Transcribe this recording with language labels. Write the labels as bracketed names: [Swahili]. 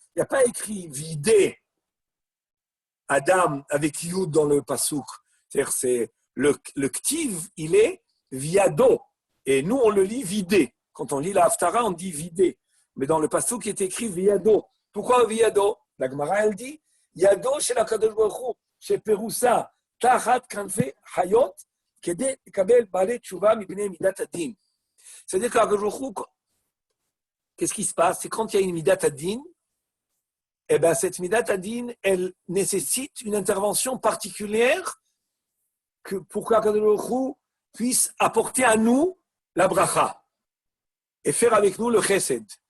[French] Il n'y a pas écrit vidé Adam avec Yud dans le Pasuk. C'est-à-dire, c'est le ktiv, il est viado. Et nous, on le lit vidé. Quand on lit la Haftara, on dit vidé. Mais dans le Pasuk, il est écrit viado. Pourquoi viado? La Gemara, elle dit Yado chez la Kadosh Baruch Hu. [Hebrew] שפירוסה תחת כנפי חיות, כדי לקבל בעלי תשובה מפני מידת הדין. [French] C'est-à-dire qu'est-ce qui se passe? C'est quand il y a une midat adin, eh ben cette midat adin, elle nécessite une intervention particulière pour qu'Akadosh Baruch Hu puisse apporter à nous la bracha et faire avec nous le chesed.